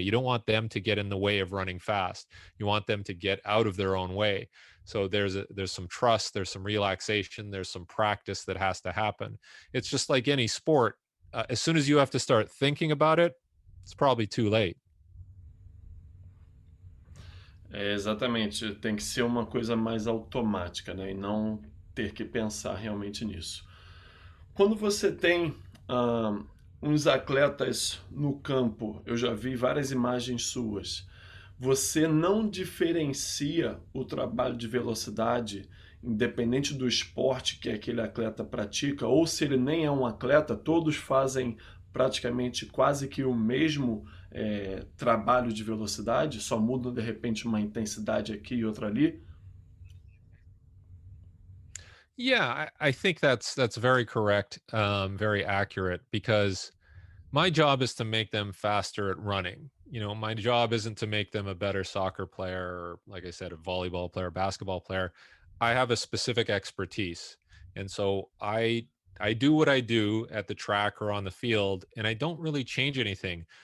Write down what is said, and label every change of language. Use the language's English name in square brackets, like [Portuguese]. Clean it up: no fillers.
[English] You don't want them to get in the way of running fast. You want them to get out of their own way. So there's some trust, there's some relaxation, there's some practice that has to happen. It's just like any sport. As soon as you have to start thinking about it, it's probably too late. [Portuguese] É, exatamente, tem que ser uma coisa mais automática, né? E não ter que pensar realmente nisso. Quando você tem uns atletas no campo, eu já vi várias imagens suas, você não diferencia o trabalho de velocidade, independente do esporte que aquele atleta pratica, ou se ele nem é um atleta, todos fazem praticamente quase que o mesmo trabalho de velocidade, só mudam de repente uma intensidade aqui e outra ali. [English] Yeah, I think that's very correct, very accurate, because my job is to make them faster at running. My job isn't to make them a better soccer player, or, like I said, a volleyball player, basketball player. I have a specific expertise. And so I do what I do at the track or on the field, and I don't really change anything.